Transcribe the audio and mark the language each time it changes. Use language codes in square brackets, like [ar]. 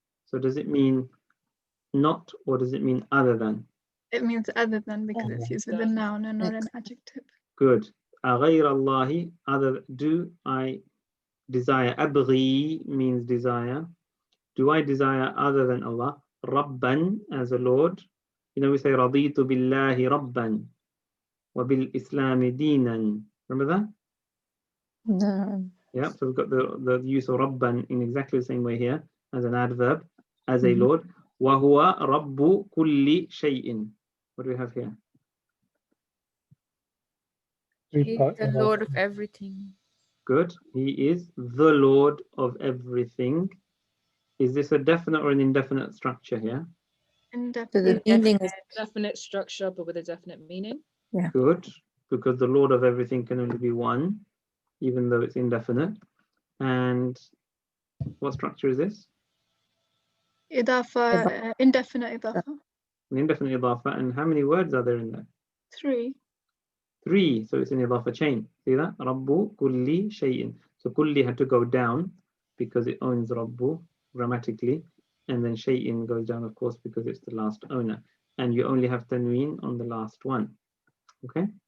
[en] So does it mean not or does it mean other than? It means other than because it's used with a noun and not an adjective. Good. [ar] غير الله, [en] other, do I desire? أبغي means desire. Do I desire other than Allah? ربًا, as a Lord. You know, we say [ar] رضيت بالله ربًا وبالإسلام دينا. [en] Remember that? No. Yeah, so we've got the use of ربًا in exactly the same way here as an adverb, as a Lord. [ar] وهو رب كل شيء. [en] What do we have here? He's the Lord of everything. Good. He is the Lord of everything. Is this a definite or an indefinite structure here? Indefinite. Definite structure, but with a definite meaning. Yeah. Good, because the Lord of everything can only be one, even though it's indefinite. And what structure is this? [ar] إضافة, indefinite إضافة. [en] An indefinite Ibafa. And how many words are there in there? 3. 3. So it's an Ibafa chain. See that? [ar] Rabbu kulli shay'in. [en] So kulli had to go down because it owns Rabbu grammatically. And then shay'in goes down, of course, because it's the last owner. And you only have tanween on the last one. Okay?